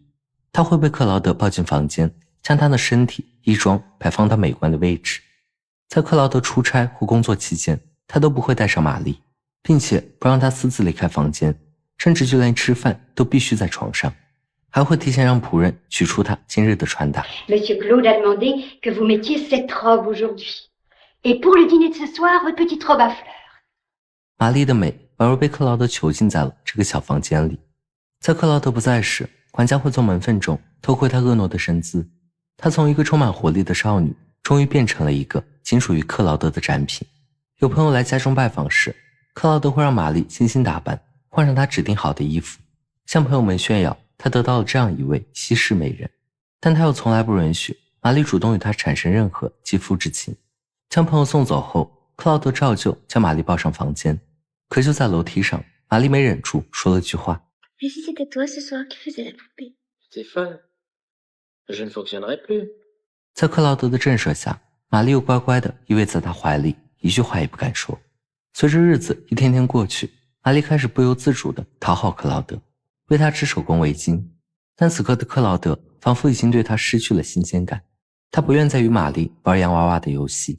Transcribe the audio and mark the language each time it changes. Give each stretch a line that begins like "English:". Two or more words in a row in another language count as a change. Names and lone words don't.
Chinese: 她会被克劳德抱进房间，将他的身体、衣装摆放到美观的位置。在克劳德出差或工作期间，他都不会带上玛丽，并且不让她私自离开房间，甚至就连吃饭都必须在床上，还会提前让仆人取出她今日的穿搭。
French: Monsieur Claude a demandé que vous mettiez cette robe aujourd'hui. Et pour le dîner de ce soir, votre petite robe à fleurs.
Chinese: 玛丽的美宛如被克劳德囚禁在了这个小房间里。在克劳德不在时，管家会从门缝中偷窥她婀娜的身姿。她从一个充满活力的少女，终于变成了一个仅属于克劳德的展品。有朋友来家中拜访时，克劳德会让玛丽精心打扮，换上她指定好的衣服，向朋友们炫耀他得到了这样一位稀世美人。但他又从来不允许玛丽主动与他产生任何肌肤之情。将朋友送走后，克劳德照旧将玛丽抱上房间。可就在楼梯上，玛丽没忍住说了句话。
French: Et si c'était toi ce soir qui faisais la poupée? T'es folle. Je ne fonctionnerai plus.
Chinese: 在克劳德的震慑下，玛丽又乖乖地依偎在他怀里，一句话也不敢说。随着日子一天天过去，玛丽开始不由自主地讨好克劳德，为他织手工围巾。但此刻的克劳德仿佛已经对他失去了新鲜感，他不愿再与玛丽玩洋娃娃的游戏。